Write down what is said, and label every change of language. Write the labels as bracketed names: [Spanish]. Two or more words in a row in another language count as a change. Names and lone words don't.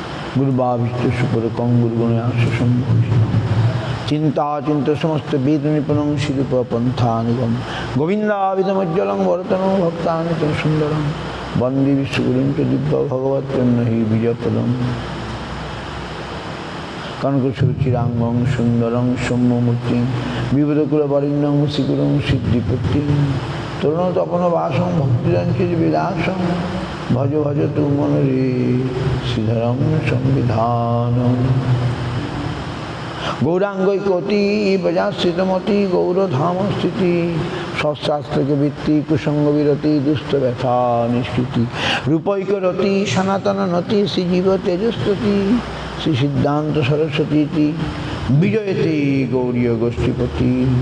[Sanskrit] গুরুভাবিষ্ট সুপরকং গুরুগুণে আশম্ভূষিতম চিন্তা চিন্ত সমস্ত বেদ নিপুণং শিরূপ পন্থানুগম গোবিন্দাবিধমজ্জ্বলং বরতনং ভক্তানিতং সুন্দরং বন্দে বিশ্বগুরুং চ দিব্য ভগবৎপ্রেম্ণহি বিজয়পদম কনকসুচিরাঙ্গং সুন্দরং সৌম্যমূর্তিং বিবুধকুলবরিণ্যং শ্রীগুরুং সিদ্ধিপূর্তিং তরুণতপনবাসং ভক্তিরঞ্চিবিলাসং ভজ ভজ তু মনরে শ্রীধরং সংবিধানম গৌরাঙ্গৈকতি বজাশ্রিতমতি গৌরধামস্থিতি সৎশাস্ত্রকে বৃত্তি কুসঙ্গ বিরতি দুস্থ ব্যথা নিষ্কৃতি রূপৈকরতি সনাতন নতি শ্রীজীব তেজস্বতী শ্রী সিদ্ধান্ত সরস্বতী বিজয়তে গৌরীয় গোষ্ঠীপতি